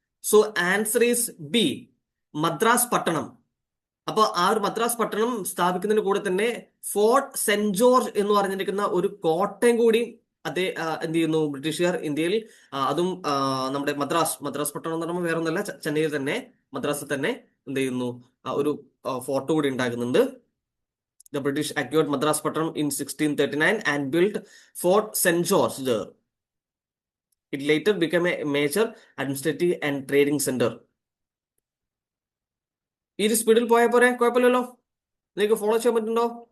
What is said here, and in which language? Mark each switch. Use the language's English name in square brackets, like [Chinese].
[English] so answer is B, [Malayalam] Madras പട്ടണം. അപ്പൊ ആ ഒരു മദ്രാസ് പട്ടണം സ്ഥാപിക്കുന്നതിന് കൂടെ തന്നെ ഫോർട്ട് സെന്റ് ജോർജ് എന്ന് പറഞ്ഞിരിക്കുന്ന ഒരു കോട്ടയം കൂടി എന്ത് ചെയ്യുന്നു, ബ്രിട്ടീഷുകാർ ഇന്ത്യയിൽ, അതും നമ്മുടെ മദ്രാസ് പട്ടണം എന്ന് പറയുമ്പോൾ വേറെ ഒന്നല്ല, ചെന്നൈയിൽ തന്നെ, മദ്രാസിൽ തന്നെ എന്ത് ചെയ്യുന്നു, ഒരു ഫോർട്ട് കൂടി ഉണ്ടാക്കുന്നുണ്ട്. [English] The British acquired Madras Pattanam in 1639 and built Fort St. George there. It later became a major administrative and trading center. [Malayalam] ഈ ഒരു സ്പീഡിൽ പോയാൽ പോരെ, കുഴപ്പമില്ലല്ലോ? നിങ്ങൾക്ക് ഫോളോ ചെയ്യാൻ പറ്റുന്നുണ്ടോ?